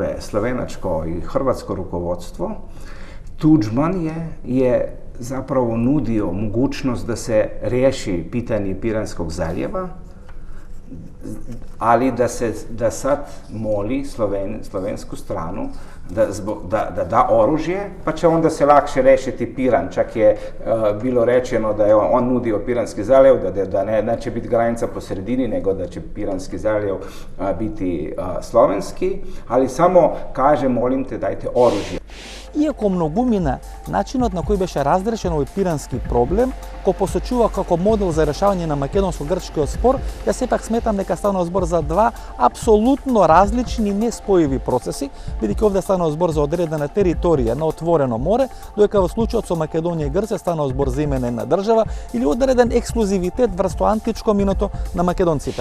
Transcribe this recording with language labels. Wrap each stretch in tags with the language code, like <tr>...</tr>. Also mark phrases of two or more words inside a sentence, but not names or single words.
<sr>slovenačko i hrvatsko rukovodstvo, Tuđman je zapravo nudio mogućnost da se riješi pitanje Piranskog zaljeva, ali da sad moli slovensku stranu da da oružje, pa će onda se lakše rešiti Piran. Čak je bilo rečeno da je on nudio Piranski zaljev, da neće biti granica po sredini, nego da će Piranski zaljev biti slovenski, ali samo kaže, molim te, dajte oružje.</sr> <mk>Иако многумина, начинот на кој беше разрешен овој пирански проблем, кој посочува како модел за решавање на македонско-грчкиот спор, ја сепак сметам дека станува збор за два апсолутно различни неспојиви процеси, бидејќи овде станува збор за одредена територија на отворено море, додека во случајот со Македонија и Грција станува збор за име на една држава или одреден ексклузивитет врсто античко миното на македонците.</mk>